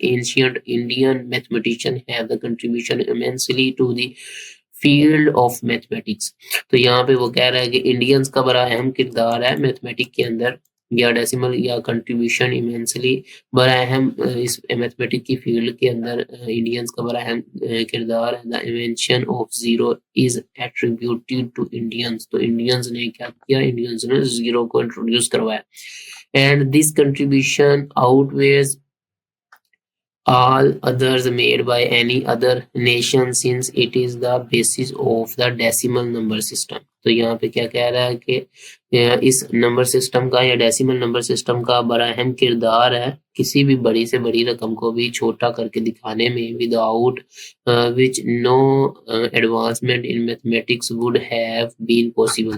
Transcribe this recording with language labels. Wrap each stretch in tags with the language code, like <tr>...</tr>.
<en>Ancient Indian mathematicians have the contribution immensely to the field of mathematics.</en> <ur>تو یہاں پہ وہ کہہ رہا ہے کہ انڈینز کا بڑا اہم کردار ہے میتھمیٹک کے اندر یا ڈیسیمل یا کنٹریبیوشن ایمنسلی بڑا اہم اس میتھمیٹک کی فیلڈ کے اندر انڈینز کا بڑا اہم کردار ہے.</ur> <en>The invention of zero is attributed to Indians.</en> <ur>تو انڈینز نے کیا کیا؟ انڈینز نے زیرو کو انٹروڈیوس کروایا.</ur> <en>And this contribution outweighs all others made by any other nation since it is the basis of the decimal number system.</en> <ur>تو یہاں پہ کیا کہہ رہا ہے کہ اس نمبر سسٹم کا یا ڈیسیمل نمبر سسٹم کا بڑا اہم کردار ہے کسی بھی بڑی سے بڑی رقم کو بھی چھوٹا کر کے دکھانے میں</ur> <en>Without which no advancement in mathematics would have been possible.</en>